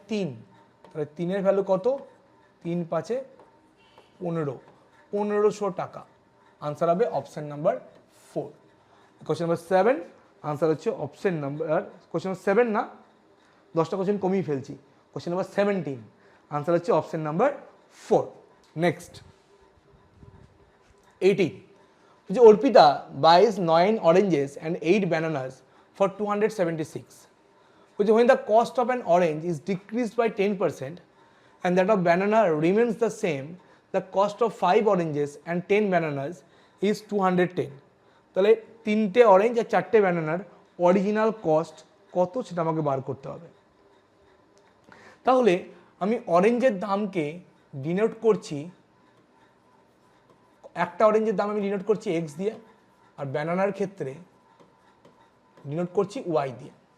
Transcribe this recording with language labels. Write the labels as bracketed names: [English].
[Bangla] 3। তাহলে 3-এর ভ্যালু কত? 3 × 5 = 15, 1500 টাকা। আনসার হবে option number 4। Question number 7 answer হচ্ছে অপশন নাম্বার, কোশ্চেন নাম্বার 7 না, 10টা কোশ্চেন কমিয়ে ফেলছি। কোশ্চেন নাম্বার 17 আনসার হচ্ছে অপশন নাম্বার 4। [English] next 18, [Bangla] যে Arpita [English] buys 9 oranges and 8 bananas for 276, which when the cost of an orange is decreased by 10% and that of banana remains the same, the cost of 5 oranges and 10 bananas is 210. [Bangla] তাহলে 3টে orange আর 4টে ব্যানানার original cost কত সেটা আমাকে বার করতে হবে। তাহলে আমি অরেঞ্জের দামকে ডিনোট করছি, একটা অরেঞ্জের দাম আমি ডিনোট করছি এক্স দিয়ে, আর ব্যানানার ক্ষেত্রে ডিনোট করছি ওয়াই দিয়ে।